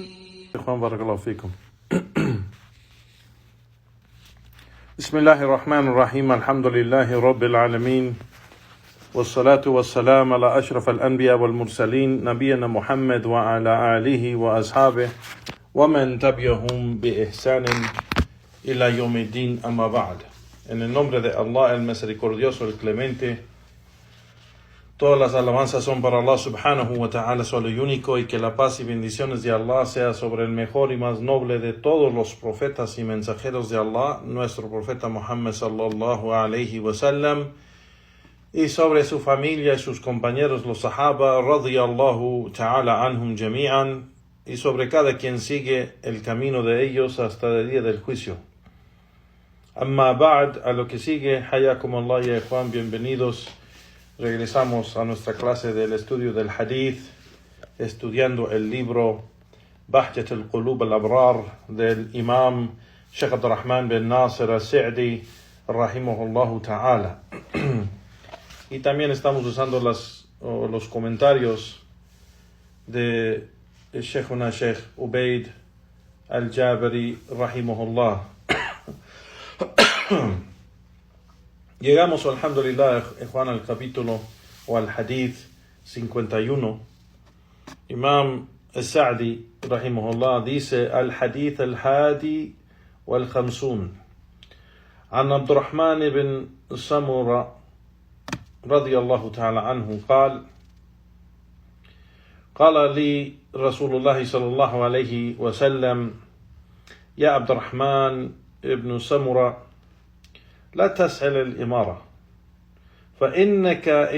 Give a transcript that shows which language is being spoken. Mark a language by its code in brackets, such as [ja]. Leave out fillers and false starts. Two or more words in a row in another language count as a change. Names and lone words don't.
[ar] إخوان بارك الله فيكم. بسم الله الرحمن الرحيم. الحمد لله رب العالمين والصلاة والسلام على أشرف الأنبياء والمرسلين نبينا محمد وعلى آله وأصحابه ومن تبعهم بإحسان إلى يوم الدين أما بعد. [es] En el nombre de Allah, el misericordioso, el clemente, todas las alabanzas son para Allah [ar] سبحانه وتعالى, [es] solo y único, y que la paz y bendiciones de Allah sea sobre el mejor y más noble de todos los profetas y mensajeros de Allah, nuestro profeta Muhammad [ar] صلى الله عليه وسلم, [es] y sobre su familia y sus compañeros, los sahaba, [ar] رضي الله تعالى عنهم جميعا, [es] y sobre cada quien sigue el camino de ellos hasta el día del juicio. [ar] أما بعد, [es] a lo que sigue, [ar] حياكم الله يا إخوان, [es] bienvenidos. Regresamos a nuestra clase del estudio del hadith, estudiando el libro Bahjat al-Qulub al-Abrar del imam Sheikh Abdurrahman bin Nasir al-Sa'di, [ar] رحمه الله تعالى. [es] Y también estamos usando los comentarios de Sheikhuna Sheikh Ubaid al-Jabari, rahimahullah. Llegamos, alhamdulillah, Juan, al capítulo o al hadith 51. Imam al-Sa'di, rahimahullah, dice: [ar] الحديث الحادي والخمسون. An Abdurrahman ibn Samura رضي الله تعالى عنه قال لي رسول الله صلى الله عليه وسلم: يا عبد الرحمن ابن سمرة، لا تسأل الإمارة، فإنك